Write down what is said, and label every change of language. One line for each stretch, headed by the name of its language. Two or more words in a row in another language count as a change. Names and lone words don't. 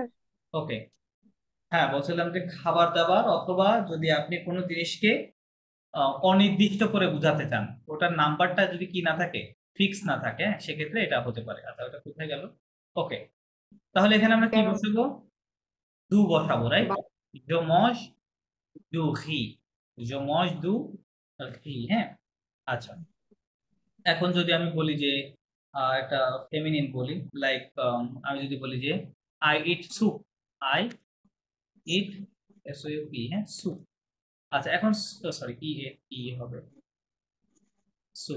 Bangla: ওকে, হ্যাঁ বলছিলাম যে খাবার দাবার অথবা যদি আপনি কোনো জিনিসকে অনির্দিষ্ট করে বোঝাতে চান, ওটার নাম্বারটা যদি কি না থাকে, ফিক্স না থাকে, হ্যাঁ, সেক্ষেত্রে এটা হতে পারে। আচ্ছা ওটা কোথায় গেল? ওকে, তাহলে এখানে আমরা কি বসাবো? দু বসাবো, রাইট?
French: je mange du riz, je mange du riz,
Bangla: হ্যাঁ। আচ্ছা এখন যদি আমি বলি যে একটা ফেমিনিন বলি, লাইক আমি যদি বলি যে
English: I eat soup, I eat S O U P,
Bangla: হ্যাঁ স্যুপ। আচ্ছা এখন সরি ই হবে স্যুপ।